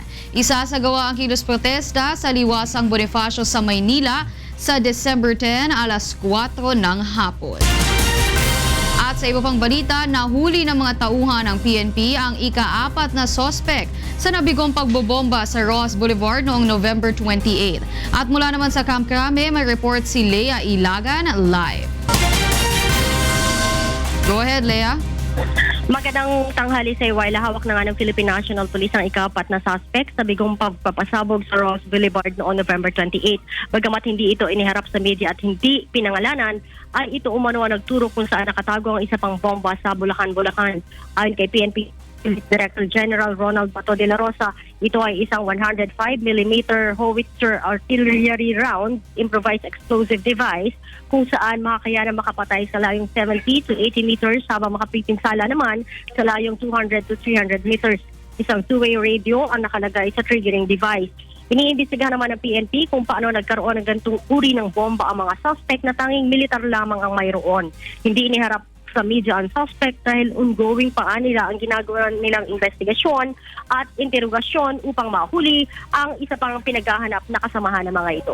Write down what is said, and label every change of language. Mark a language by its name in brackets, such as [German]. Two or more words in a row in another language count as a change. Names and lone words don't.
[Filipino] Isasagawa ang kilos protesta sa Liwasang Bonifacio sa Maynila sa December 10 alas 4 ng hapon. At sa iba pang balita, nahuli ng mga tauhan ng PNP ang ika-4 na sospek sa nabigong pagbobomba sa Ross Boulevard noong November 28. At mula naman sa Camp Crame, may report si Lea Ilagan live. [English] Go ahead, Lea. [Filipino] Magandang tanghali sa Iwayla. Hawak na nga ng Philippine National Police ang ika-4 na suspect sa bigong pagpapasabog sa Ross Boulevard noong November 28. Bagamat hindi ito iniharap sa media at hindi pinangalanan, ay ito umano ang nagturo kung saan nakatago ang isa pang bomba sa Bulacan, Bulacan. Ayon kay PNP Director General Ronald Bato de la Rosa, ito ay isang [English] 105mm howitzer artillery round improvised explosive device [Filipino] kung saan makakayanan makapatay sa layong 70 to 80 meters habang makapipinsala naman sa layong 200 to 300 meters. Isang [English] two-way radio [Filipino] ang nakalagay sa triggering device. Iniimbestigahan naman ng PNP kung paano nagkaroon ng ganitong uri ng bomba ang mga suspect na tanging militar lamang ang mayroon. Hindi iniharap sa media ang suspect dahil ongoing pa nila ang ginagawa nilang investigasyon at interogasyon upang mahuli ang isa pang pinaghahanap na kasamahan ng mga ito.